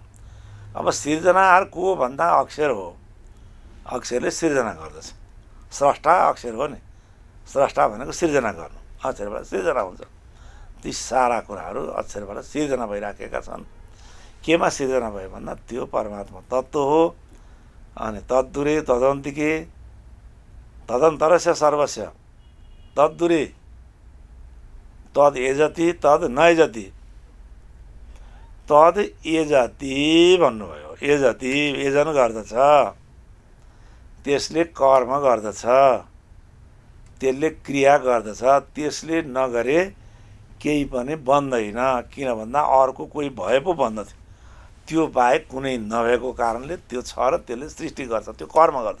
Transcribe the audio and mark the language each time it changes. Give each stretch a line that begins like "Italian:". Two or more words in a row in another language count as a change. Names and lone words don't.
Nepali: अब सिर्जनाहार को हो भन्दा अक्षर हो। अक्षरले सिर्जना गर्दछ, स्रष्टा अक्षर हो नि। स्रष्टा भनेको सिर्जना गर्नु, अक्षरबाट सिर्जना हुन्छ। ती सारा कुराहरू अक्षरबाट सिर्जना भइराखेका छन्। केमा सिर्जना भयो भन्दा त्यो परमात्मा तत्त्व हो।
Sanskrit: अनि तद्दुरे तदन्तिके तदन्तरस्य सर्वस्य तद्दुरे तद एजति तद नयजति, तद एजति भन्नुभयो। एजति एजन
Nepali: गर्दछ, त्यसले कर्म गर्दछ, त्यसले क्रिया गर्दछ, त्यसले नगरे केही पनि बन्दैन। किन भन्दा अर्को कोही भए पो बन्दथ्यो, त्यो बाहेक कुनै नभएको कारणले त्यो छ र त्यसले सृष्टि गर्छ, त्यो कर्म गर्दछ।